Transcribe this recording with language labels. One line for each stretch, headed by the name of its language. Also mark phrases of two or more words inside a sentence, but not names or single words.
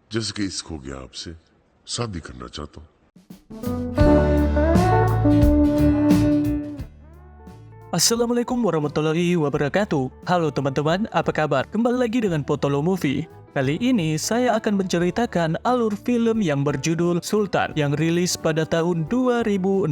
Hindi: जैसे कि इश्क हो गया आपसे, शादी करना चाहता हूँ।
Arabic: السلام عليكم ورحمة الله وبركاته.
Indonesian: Halo teman-teman, apa kabar? Kembali lagi dengan Potolo Movie. Kali ini saya akan menceritakan alur film yang berjudul Sultan yang rilis pada tahun 2016.